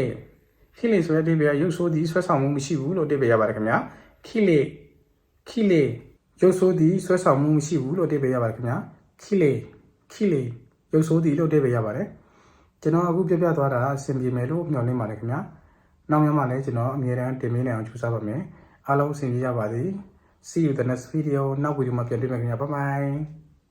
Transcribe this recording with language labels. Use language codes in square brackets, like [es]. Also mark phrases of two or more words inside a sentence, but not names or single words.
[my] kile ဆိုတဲ့အဓိပ္ပာယ်ကရုပ်ဆိုးသည်ဆွဲဆောင်မှုမရှိဘူးလို့အဓိပ္ပာယ်ရပါတယ်ခင်ဗျာ kile kile ရုပ်ဆိုးသည်ဆွဲဆောင်မှုမရှိဘူးလို့အဓိပ္ပာယ်ရပါတယ်ခင်ဗျာ kile kile ရုပ်ဆိုးသည်လို့အဓိပ္ပာယ်ရပါတယ်ကျွန်တော်အခုပြသွားတာအဆင်ပြေမယ်လို့မျှော်လင့်ပါတယ်ခင်ဗျာနောက်မှလည်းကျွန်တော်အမြဲတမ်းတင်ပေးနိုင်အောင်ကြိုးစားပါမယ်အားလုံးအဆင်ပြေကြပါစေ [en] See you in the next video. Now we do my bye bye.